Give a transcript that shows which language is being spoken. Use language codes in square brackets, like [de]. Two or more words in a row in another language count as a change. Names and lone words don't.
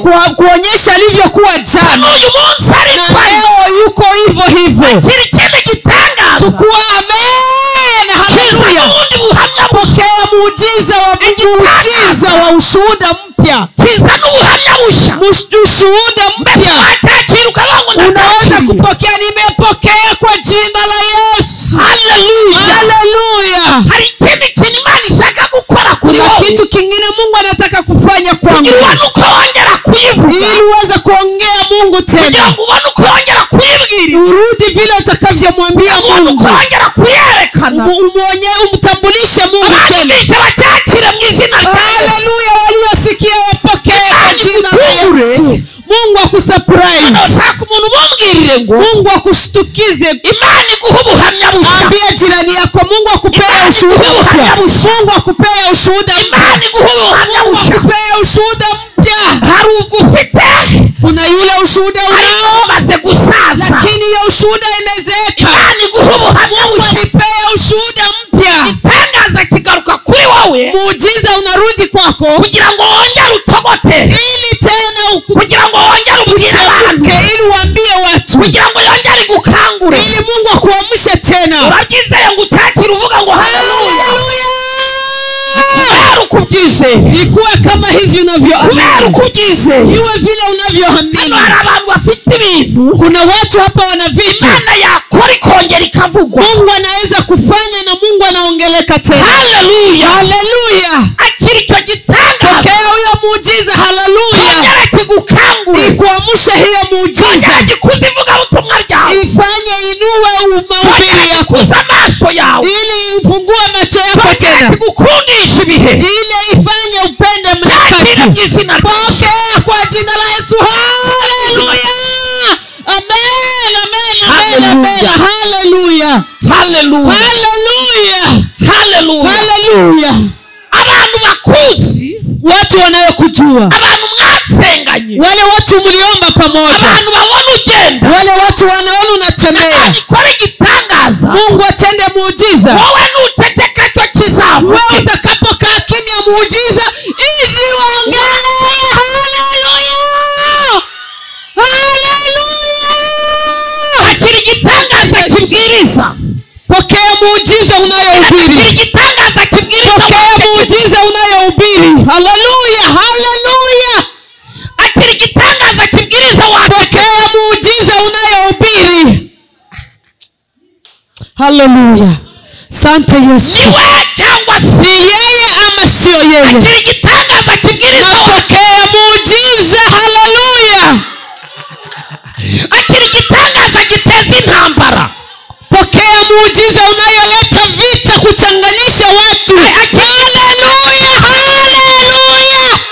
[sw] kuonyesha alivyokuwa jana [rw] n'uyu munsi ari [sw] na kwa leo yuko hivyo hivyo. [rw] kiri ikindi gitangaza, [sw] Chukua amen, haleluya. [rw] ubundi buhamya [sw] Pokea muujiza wa ushuhuda mpya, [rw] kiza n'ubuhamya bushya, [sw] ushuhuda mpya. [rw] wacyakira ukavuga ngo [sw] Unaweza [rw] ndakiriye. [sw] kupokea, nimepokea kwa jina la Yesu. Haleluya. Haleluya. [rw] hari ikindi kintu Imana ishaka gukora kuri [sw] Kuna [rw] wowe, [sw] kitu kingine Mungu anataka kufanya kwangu, [rw] kugira ubone uko wongera kuyivuga, [sw] ili uweze kuongea Mungu [rw] kugira [sw] tena, [rw] ngo ubone uko wongera kuyibwiriza, [sw] urudi vile utakavyomwambia [rw] ubone [sw] Mungu, [rw] uko wongera kuyerekana, [sw] umtambulishe Mungu tena. [rw] abumvise bacyakire mu izina rya Yesu. Haleluya. [sw] Waliosikia wapokee kwa jina la Yesu. Mungu akusurprise, [rw] Nshaka umuntu umubwirire ngo [sw] Mungu akushtukize. [rw] Imana iguha ubuhamya bushya, [sw] Ambia jirani yako, Mungu akupea ushuhuda mpya. Mungu akupea ushuhuda mpya. [rw] Imana iguha ubuhamya [sw] Mungu [rw] bushya. [sw] akupea ushuhuda mpya. [rw] hari ubwo ufite, [sw] Kuna yule ushuhuda [rw] ariko [sw] unao, [rw] umaze gusaza, [sw] lakini hiyo ushuhuda imezeeka. [rw] Imana iguha ubuhamya [sw] Mungu [rw] bushya, [sw] akupea ushuhuda mpya. [rw] itangaza kigaruka kuri wowe, [sw] Muujiza unarudi kwako, [rw] kugira ngo wongere utogote, [sw] ili tena [rw] kugira ngo wongere ubwire abantu, [sw] ili uambie watu, [rw] kugira ngo yongere igukangure. [sw] ili Mungu akuamshe tena. [rw] urabyizeye ngo utakire uvuga ngo haleluya, kubera uko ubyizeye, [sw] Ikuwe kama hivi unavyoamini, [rw] kubera uko ubyizeye. [sw] iwe vile unavyoamini. [rw] hano hari abantu bafite ibintu [sw] Kuna watu hapa wana vitu [rw] Imana yakora ikongera ikavugwa. [sw] Mungu anaweza kufanya na Mungu anaongeleka tena. Haleluya. Haleluya. [rw] akiri icyo gitangaza, [sw] Pokea huyo muujiza. Haleluya. [rw] kongera kigukangure, [sw] Ikuamshe hiyo muujiza, [rw] kongera gikuze ivugabutumwa ryawe, [sw] ifanye inue mahubiri [rw] kongera [sw] yako, [rw] gikuze amaso yawe, [sw] ili ifungue macho yako [rw] kongera [sw] tena, [rw] kigukundisha ibihe, [sw] ili ifanye upende [rw] yakira mu [sw] mnyakati. [rw] izina rya Yesu. [sw] Pokea kwa jina la Yesu. Haleluya. Amen, amen, amen, amen. Haleluya. Haleluya. Haleluya. Haleluya. Haleluya. [rw] abantu bakuzi, [sw] Watu wanayokujua, [rw] abantu mwasenganye, [sw] wale watu mliomba pamoja, [rw] abantu babona ugenda, [sw] wale watu wanaona unatembea, [rw] ikora igitangaza, [sw] Mungu atende muujiza. [rw] wowe nutegeka cyo kizava. [sw] Wewe utakapokaa kimya, muujiza ili uongee. [rw] akiri igitangaza kibwiriza, [sw] Pokea muujiza [rw] akiri [sw] unayohubiri. [rw] igitangaza kibwiriza, [sw] Pokea muujiza unayohubiri. Haleluya. Haleluya. [rw] akiri igitangaza kibwiriza, [sw] Pokea muujiza unayohubiri. Haleluya. Asante Yesu. [rw] niwe cyangwa [sw] Ni [rw] si [sw] yeye ama sio yeye? [rw] akiri igitangaza kibwiriza, [sw] Pokea muujiza. Haleluya. [rw] akiri igitangaza giteza intambara, [sw] Pokea muujiza unayoleta vita, kuchanganisha watu. Haleluya. Haleluya.